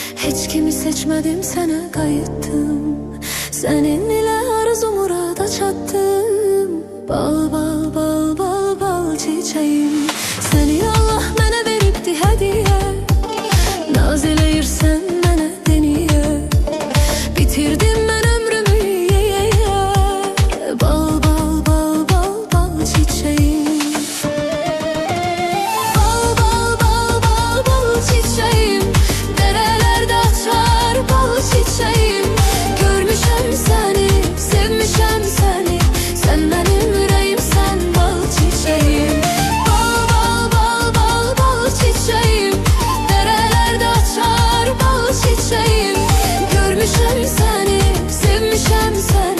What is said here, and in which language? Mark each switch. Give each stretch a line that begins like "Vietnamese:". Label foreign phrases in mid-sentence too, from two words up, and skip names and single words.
Turkish: Hiç kimi seçmedim, sana kayıttım. Senin ile arzu murada çattım. Bal bal bal bal bal çiçeğim.
Azerbaijani: Seni Allah mənə veribdi hediye. Naz eləyirsən mənə deniye. Bitirdim mən ömrümü yeye.
Turkish: Bal bal bal bal bal çiçeğim. Bal bal bal bal bal çiçeğim. Derelerde açar bal çiçeğim.
Azerbaijani: Görmüşəm səni, sevmişəm səni.
Turkish: Sen benim yüreğimsən bal çiçeğim. Bal bal bal bal bal çiçeğim. Derelerde açar bal çiçeğim.
Azerbaijani: Görmüşəm səni, sevmişəm səni.